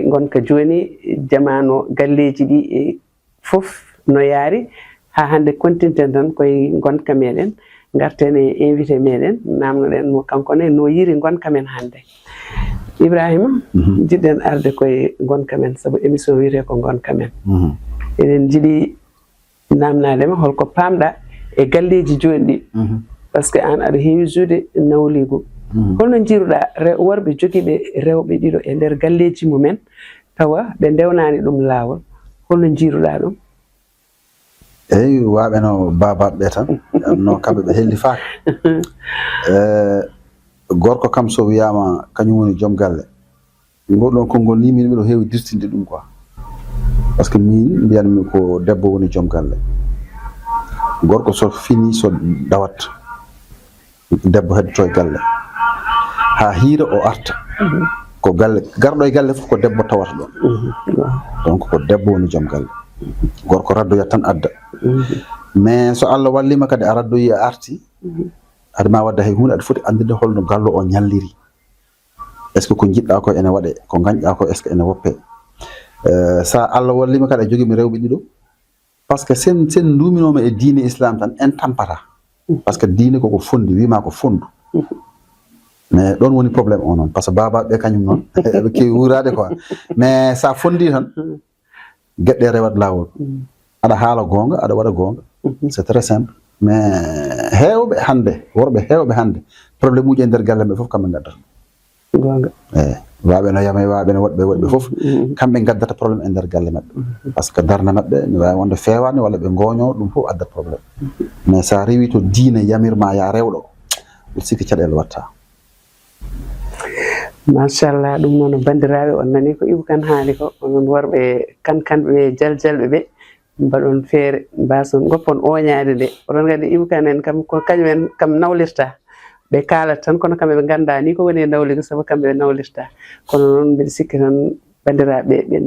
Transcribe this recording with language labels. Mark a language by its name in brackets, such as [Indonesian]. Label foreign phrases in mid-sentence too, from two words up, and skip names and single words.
[Fula] gonka joni jamano galleji ɗi e fof no yaari ha hande kontinten tan koye gonka meɗen garten e invité meɗen namnoɗen mo kankone no yiri gonka men hande Ibrahima jiɗɗen arde koye gonka men saabu émission wiyete ko gonka men eɗen jiiɗi namnadema holko pamɗa e galleji joni ɗi [French] par ce que [Fula] an aɗa heewi juude nawligu holno jiiruɗa worɓe joguiɓe rewɓe ɗiɗo e nder galleji mumen tawa ɓe ndewnani ɗum lawol holno jiiruɗa ɗum eyyi waɓe no babaɓe tan no kamɓe ɓe helli faak gorko kam so wiyama kañum woni joom galle ngol ɗon konngol ni min mbiɗo heewi dirtinde ɗum quoi [French] par ce que [Fula] min mbiyanmi ko debbo woni joom galle gorko so fini so dawat debbo heddoto e galle ha hiira o arta ko galle garɗo e galle fof ko debbo tawata ɗon donc ko debbo woni joom galle gorko raddoya tan adda mais so Allah wallima kadi a raddoyi a arti aɗa ma wadda hay hunde aɗa foti andude holno gallo o ñalliri [French] est ce que [Fula] ko jiɗɗa ko ene waɗe ko gañƴa ko [French] est ce [Fula] que ene woppe sa Allah wallima kadi a joguimi rewɓe ɗiɗo [French] par ce que [Fula] sen duminoma e diine islam tan en tampata [French] par ce que [Fula] diine koko fondi wima ko fondu mais ɗon woni probléme o noon [French] par ce que [Fula] babaɓe kañum noon eɓe kewi wurade quoi mais sa fondi tan gueɗɗe rewat lawol aɗa haala gonga aɗa waɗa gonga [French] c'est très simple [Fula] mais hewɓe hande worɓe hewɓe hande probléme uji e nder galle ɓe foof kamɓe gaddata gonga eyyi waɓe no yama waɓe no woɗɓe foof kamɓe gaddata probléme e nder galle mabɓe [French] par ce que [Fula] darde mabɓe ne wawi wonde fewani walla ɓe goño ɗum foof addat probléme mais sa rewi to diine yamirma ya rewɗo ɗum sikki caɗele watta machallah ɗum noon bandiraɓe on nani ko Ibou Kane haali ko onon worɓe kankanɓe jaljalɓe ɓe mbaɗon feere mbason goppon oñade nde oɗon gandi Ibou Kane en kam ko kañumen kam nawlirta ɓe kalat tan kono kamɓe ɓe ganda ni ko woni e nawligo saabu kamɓe ɓe nawlirta kono noon mbiɗa sikki tan bandiraɓe ɓe